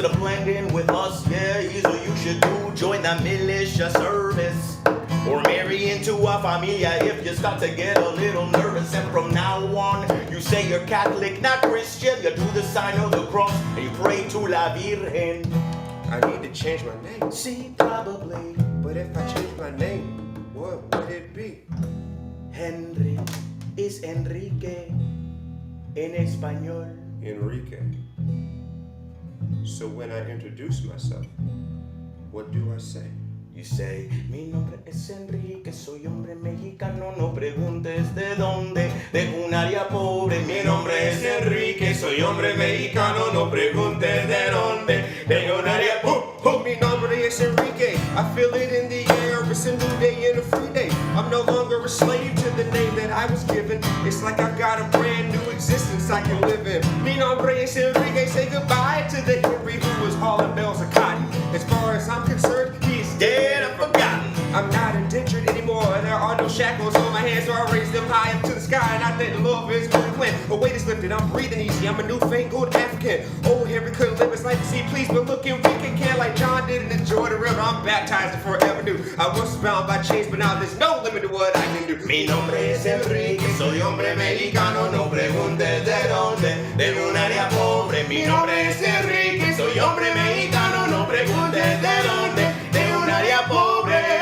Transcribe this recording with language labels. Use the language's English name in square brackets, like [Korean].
[English] So to blend in with us, yeah, is what you should do. Join the militia service, or marry into a [Spanish] familia [English] if you start to get a little nervous. And from now on, you say you're Catholic, not Christian. You do the sign of the cross and you pray to [Spanish] la Virgen. [English] I need to change my name. See, probably. But if I change my name, what would it be? Henry is Enrique [Spanish] en español. [English] Enrique. So when I introduce myself, what do I say? You say, [Spanish] mi nombre es Enrique, soy hombre mexicano, no preguntes de dónde, de un área pobre. Mi nombre es Enrique, soy hombre mexicano, no preguntes de dónde, de un área pobre. Mi nombre es Enrique, [English] I feel it in the air, it's a new day and a free day. I'm no longer a slave to the name that I was given. It's like I've got a brand new existence I can live in. [Spanish] Mi nombre es Enrique, [English] say goodbye to the Henry who was hauling bells of cotton. As far as I'm concerned, he's dead and forgotten. I'm not indentured anymore, there are no shackles microphones on my hand, so I raise them high up to the sky, and I thank the Lord for his good plan. A weight is lifted, I'm breathing easy, I'm a newfangled African. Old Henry couldn't live his life to see, please, but looking weak and can like John did and enjoy the river. I'm baptized in forever new. I was bound by chains, but now there's no limit to what I can do. [Spanish] Mi nombre es Enrique, soy hombre mexicano, no preguntes de dónde, de un área pobre. Mi nombre es Enrique, soy hombre mexicano, no preguntes de dónde, de un área pobre.